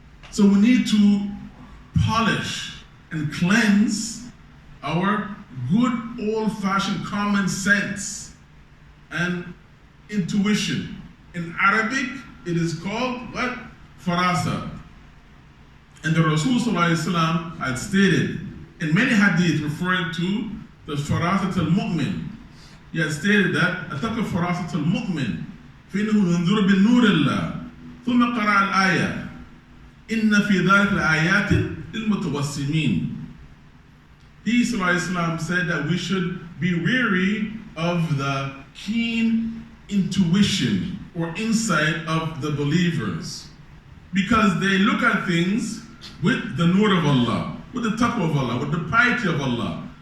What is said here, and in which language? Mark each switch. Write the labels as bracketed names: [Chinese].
[English] So we need to polish and cleanse our good old-fashioned common sense and intuition. In Arabic, it is called what? Farasa. And the Rasul Sallallahu Alaihi Wasallam had stated in many hadith referring to the Farasat al-Mu'min. He had stated that [Arabic] أتقى فراسة المؤمن فإنه ينظر بالنور الله ثم قرأ الآية إن في ذلك الآيات للمتوسمين. [English] He ﷺ said that we should be wary of the keen intuition or insight of the believers, because they look at things with the nur of Allah, with the taqwa of Allah, with the piety of Allah.